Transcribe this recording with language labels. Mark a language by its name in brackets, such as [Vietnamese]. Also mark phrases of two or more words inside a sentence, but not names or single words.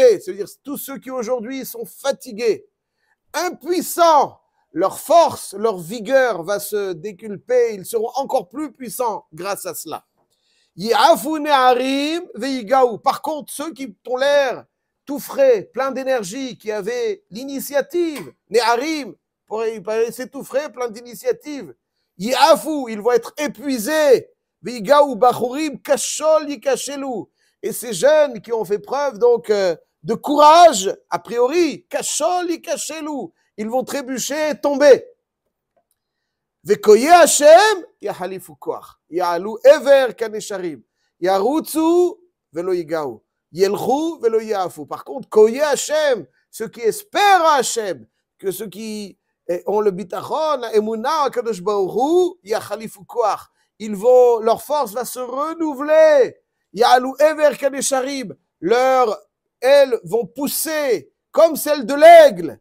[French] C'est-à-dire tous ceux qui aujourd'hui sont fatigués, impuissants, leur force, leur vigueur va se déculper, ils seront encore plus puissants grâce à cela. [Hebrew] יעפו נערים ויגעו. [French] Par contre, ceux qui ont l'air tout frais, plein d'énergie, qui avaient l'initiative, ne'arim, ils paraissaient tout frais, plein d'initiative. Yi'afu, ils vont être épuisés. [Hebrew] ויגעו בחורים כשול יכשלו. [French] Et ces jeunes qui ont fait preuve donc de courage, a priori, [Hebrew] כשול יכשלו. [French] Ils vont trébucher et tomber. [Hebrew] וקוי השם, יחליפו כח. יעלו אבר כנשרים. ירוצו ולא ייגעו. ילכו ולא ייעפו. [French] Par contre, [Hebrew] קוי השם, [French] ceux qui espèrent à Hashem, que ceux qui ont le bitachon, la emuna, [Hebrew] קדוש ברוך הוא, יחליפו כח. [French] leur force va se renouveler. [Hebrew] יעלו אבר כנשרים, [French] leurs ailes vont pousser comme celles de l'aigle.